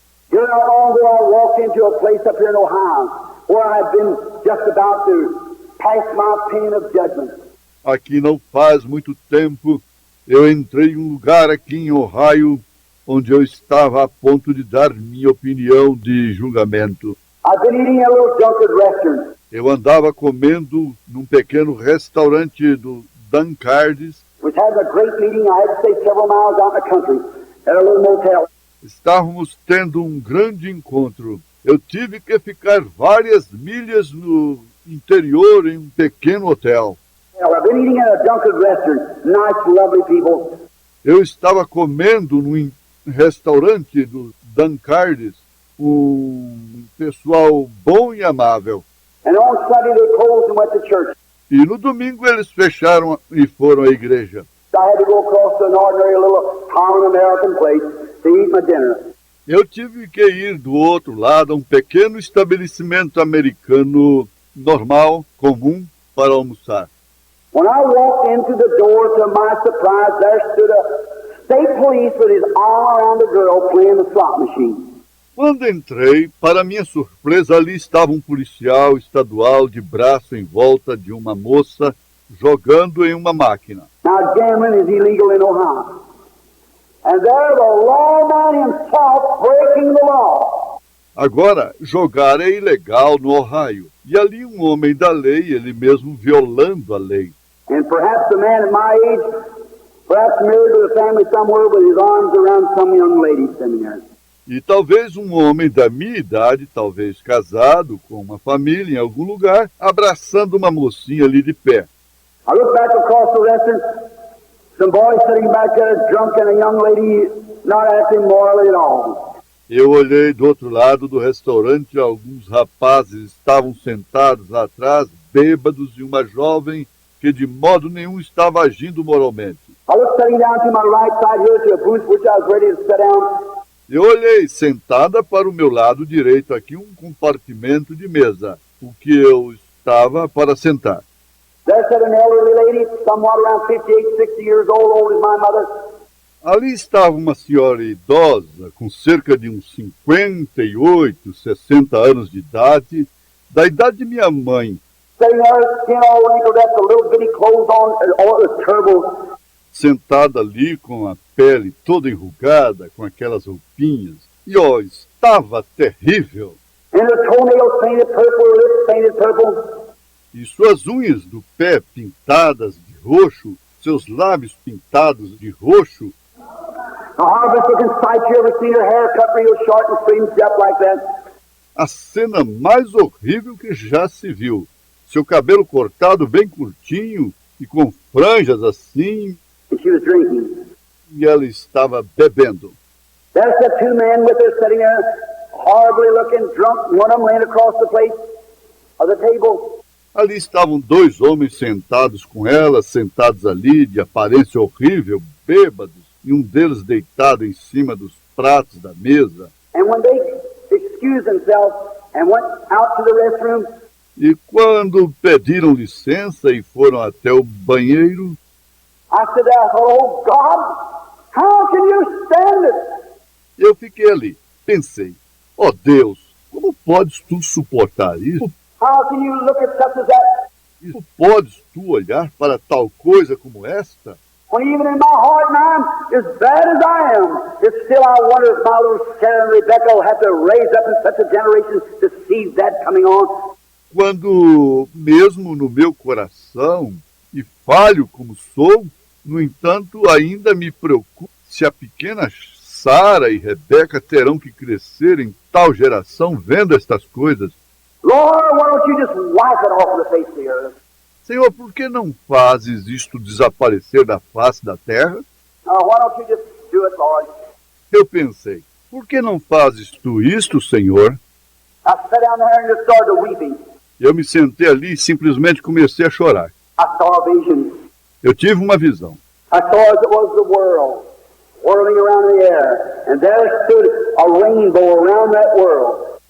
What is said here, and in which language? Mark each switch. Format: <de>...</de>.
<en>Here not long ago I walked into a place up here in Ohio where I had been just about to pass my pen of judgment.</en> <pt>Aqui não faz muito tempo, eu entrei em um lugar aqui em Ohio, onde eu estava a ponto de dar minha opinião de julgamento.</pt> <en>I've been eating a little Dunkard restaurant.</en> <pt>Eu andava comendo num pequeno restaurante do Dunkard's.</pt> <en>Was having a great meeting. I had to stay several miles out in the country at a little motel.</en> <pt>Estávamos tendo um grande encontro. Eu tive que ficar várias milhas no interior em um pequeno hotel.</pt> <en>I've been eating at a Dunkard restaurant. Nice, lovely people.</en> <pt>Eu estava comendo num restaurante do Dunkard's, um pessoal bom e amável.</pt> <en>And on Sunday they closed and went to church.</en> <pt>E no domingo eles fecharam e foram à igreja.</pt> <en>So I had to go across to an ordinary little common American place to eat my dinner.</en> <pt>Eu tive que ir do outro lado a um pequeno estabelecimento americano normal, comum, para almoçar.</pt> <en>When I walked into the door, to my surprise, there stood a state police with his arm around a girl playing the slot machine.</en> <pt>Quando entrei, para minha surpresa, ali estava um policial estadual de braço em volta de uma moça jogando em uma máquina.</pt> <en>Now, gambling is illegal in Ohio. And there the lawman himself breaking the law.</en> <pt>Agora, jogar é ilegal no Ohio. E ali um homem da lei, ele mesmo violando a lei.</pt> <en>And perhaps a man at my age, perhaps married to a family somewhere with his arms around some young lady sitting there.</en> <pt>E talvez um homem da minha idade, talvez casado, com uma família em algum lugar, abraçando uma mocinha ali de pé.</pt> <en>I look back across the restaurant, some boys sitting back there drunk and a young lady not acting morally at all.</en> <pt>Eu olhei do outro lado do restaurante, alguns rapazes estavam sentados lá atrás, bêbados, e uma jovem que de modo nenhum estava agindo moralmente.</pt> <en>I looked sitting down to my right side here to a booth which I was ready to sit down.</en> <pt>Eu olhei sentada para o meu lado direito aqui um compartimento de mesa, o que eu estava para sentar.</pt> <en>There sat an elderly lady, somewhat around 58, 60 years old as my mother.</en> <pt>Ali estava uma senhora idosa, com cerca de uns 58, 60 anos de idade, da idade de minha mãe.</pt> <en>Sitting there, skin all wrinkled up, the little bitty clothes on, all it was terrible.</en> <pt>Sentada ali com a pele toda enrugada, com aquelas roupinhas. E, estava terrível.</pt> <en>And her toenails painted purple, her lips painted purple.</en> <pt>E suas unhas do pé pintadas de roxo, seus lábios pintados de roxo.</pt> <en>The hardest looking sight you ever seen, her hair cut real short and straightened up like that.</en> <pt>A cena mais horrível que já se viu. Seu cabelo cortado bem curtinho e com franjas assim.</pt> <en>And she was drinking.</en> <pt>E ela estava bebendo.</pt> <en>There's the two men with her sitting there, horribly looking, drunk, one of them laying across the place of the table.</en> <pt>Ali estavam dois homens sentados com ela, sentados ali, de aparência horrível, bêbados, e um deles deitado em cima dos pratos da mesa.</pt> <en>And when they excused themselves and went out to the restroom,</en> <pt>E quando pediram licença e foram até o banheiro,</pt> <en>I said, oh God, how can you stand it?</en> <pt>eu fiquei ali, pensei, Deus, como podes tu suportar isso?</pt> <en>How can you look at such as that?</en> <pt>Como podes tu olhar para tal coisa como esta?</pt> <en>When even in my heart and I'm as bad as I am, it's still I wonder if my little Sarah and Rebecca will have to raise up in such a generation to see that coming on.</en> <pt>Quando, mesmo no meu coração, e falho como sou, no entanto, ainda me preocupo se a pequena Sara e Rebeca terão que crescer em tal geração vendo estas coisas.</pt> <en>Lord, why don't you just wipe it off the face of the earth?</en> <pt>Senhor, por que não fazes isto desaparecer da face da terra?</pt> <en>Why don't you just do it, Lord?</en> <pt>Eu pensei, por que não fazes tu isto, Senhor?</pt> <en>I sat down there and just started weeping.</en> <pt>Eu me sentei ali e simplesmente comecei a chorar.</pt> <en>I saw a vision.</en> <pt>Eu tive uma visão.</pt> <en>I saw as it was the world whirling around the air, and there stood a rainbow around that world.</en>